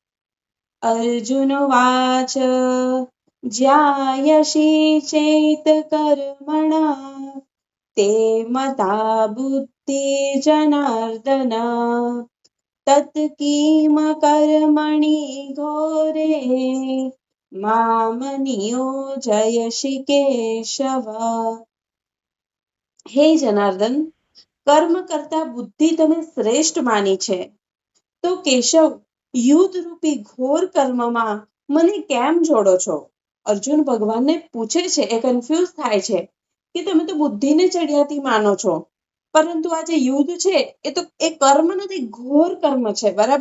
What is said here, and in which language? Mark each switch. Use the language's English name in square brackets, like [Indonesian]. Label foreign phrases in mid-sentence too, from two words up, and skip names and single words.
[Sanskrit] अर्जुनोवाच ज्यायसि चेत् कर्मणा ते मता बुद्धिर्जनार्दन तत् किम कर्मणि घोरे माम नियोजयसि केशव। हे जनार्दन, [Gujarati] કર્મ કરતા બુદ્ધિ તમે શ્રેષ્ઠ માની છે, તો કેશવ યુદ્ધ રૂપી ઘોર કર્મમાં મને કેમ જોડો છો? અર્જુન ભગવાનને પૂછે છે, એ કન્ફ્યુઝ થાય છે કે તમે તો બુદ્ધિને ચડિયાતી માનો છો, પરંતુ આ જે યુદ્ધ છે એ તો એ કર્મ નથી, ઘોર કર્મ છે, બરાબર?